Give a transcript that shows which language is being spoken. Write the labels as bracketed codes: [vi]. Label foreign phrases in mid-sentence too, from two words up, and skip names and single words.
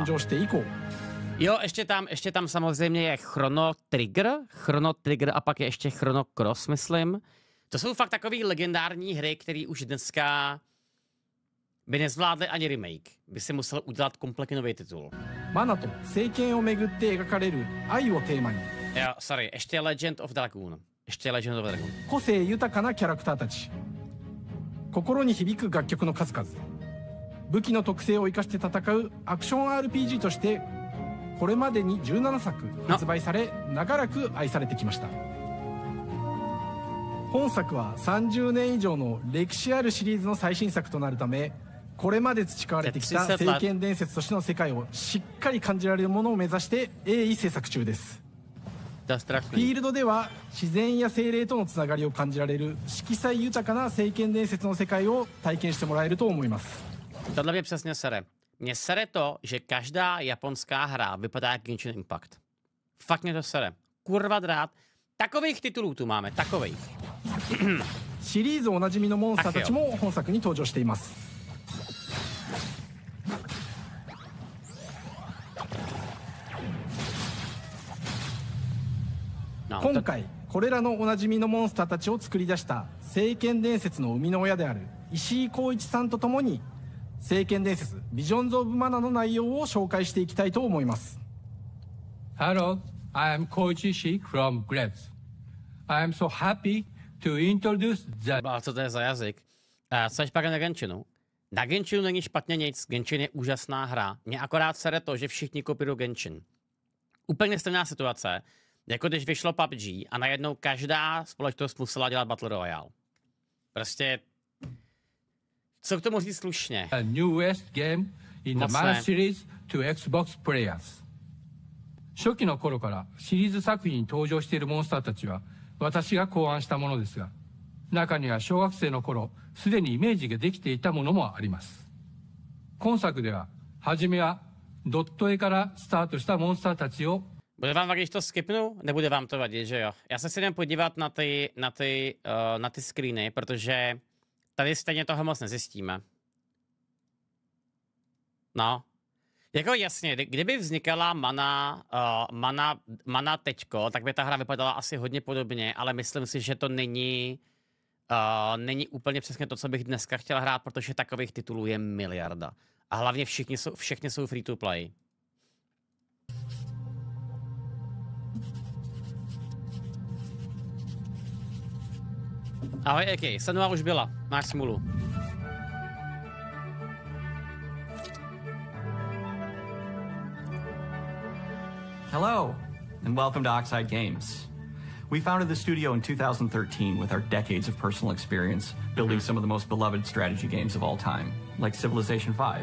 [cs] Jo, ještě tam samozřejmě je Chrono Trigger a pak je ještě Chrono Cross, myslím. To jsou fakt takový legendární hry, které už dneska by nezvládly ani remake. By si musel udělat kompletně nový titul. Jo, sorry, ještě Legend of Dragoon. [ja] 個性豊かなキャラクターたち、心に響く楽曲の数々、武器の特性を生かして戦うアクション RPG としてこれまでに17作発売され長らく愛されてきました。本作は30年以上の歴史あるシリーズの最新作となるため、これまで培われてきた聖剣伝説としての世界をしっかり感じられるものを目指して鋭意制作中です。フィールドでは自然や精霊とのつながりを感じられる色彩豊かな聖剣伝説の世界を体験してもらえると思います。 [cs] Tohle mě přesně sere. Mně sere to, že každá japonská hra vypadá jak Genshin Impact. Fakt mě to sere. Kurva drát. Takových titulů tu máme, takových. [ja] シリーズおなじみのモンスターたちも本作に登場しています。今回これらのおなじみのモンスターたちを作り出した聖剣伝説の生みの親である石井浩一さんとともに聖剣伝説ビジョンズ・オブ・マナの内容を紹介していきたいと思います。 [en] Hello, I am Koichi Ishii from Grabs. I am so happy to introduce the... [cs] Co to je za jazyk? Jseš pak na Genshinu? Na Genshinu není špatně nic, Genshin je úžasná hra. Mě akorát sere to, že všichni kopírují Genshin. Úplně stejná situace, jako když vyšlo PUBG a najednou každá společnost musela dělat [en] Battle Royale. [cs] Prostě... Co k tomu říct slušně? [en] A newest game in the Mana series to Xbox players. [ja] 初期の頃からシリーズ作品に登場しているモンスターたちは私が考案したものですが、中には小学生の頃すでにイメージができていたものもあります。今作では初めはドット絵からスタートしたモンスターたちを [cs] Bude vám vadit, když to skipnu? Nebude vám to vadit, že jo? Já se si jdem podívat na ty screeny, protože tady stejně toho moc nezjistíme. No. Jako jasně, kdyby vznikala mana teďko, tak by ta hra vypadala asi hodně podobně, ale myslím si, že to není úplně přesně to, co bych dneska chtěl hrát, protože takových titulů je miliarda. A hlavně všechny jsou [en] free to play. [cs] Ahoj, Eki, Senua už byla, máš smůlu. [en] Hello, and welcome to Oxide Games. We founded the studio in 2013 with our decades of personal experience building some of the most beloved strategy games of all time, like Civilization V.